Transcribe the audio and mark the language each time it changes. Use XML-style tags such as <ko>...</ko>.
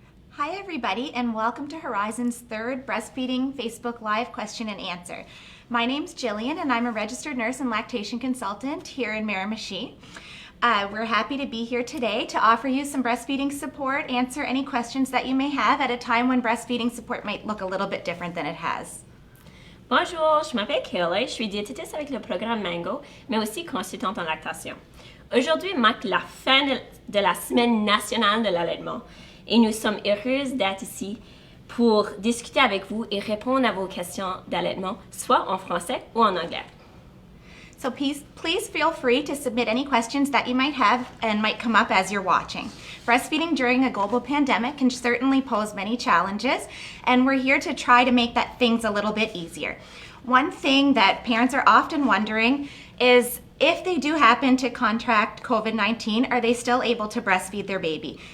<en>Hi everybody, and welcome to Horizon's third Breastfeeding Facebook Live question and answer. My name's Jillian and I'm a registered nurse and lactation consultant here in Miramichi. We're happy to be here today to offer you some breastfeeding support, answer any questions that you may have at a time when breastfeeding support might look a little bit different than it has.</en> <fr>Bonjour, je m'appelle Kayla, je suis diététiste avec le programme Mango, mais aussi consultante en lactation. Aujourd'hui marque la fin de la semaine nationale de l'allaitement et nous sommes heureuses d'être ici pour discuter avec vous et répondre à vos questions d'allaitement, soit en français ou en anglais.</fr> <en>So please feel free to submit any questions that you might have and might come up as you're watching. Breastfeeding during a global pandemic can certainly pose many challenges, and we're here to try to make things a little bit easier. One thing that parents are often wondering is if they do happen to contract COVID-19, are they still able to breastfeed their baby?</en>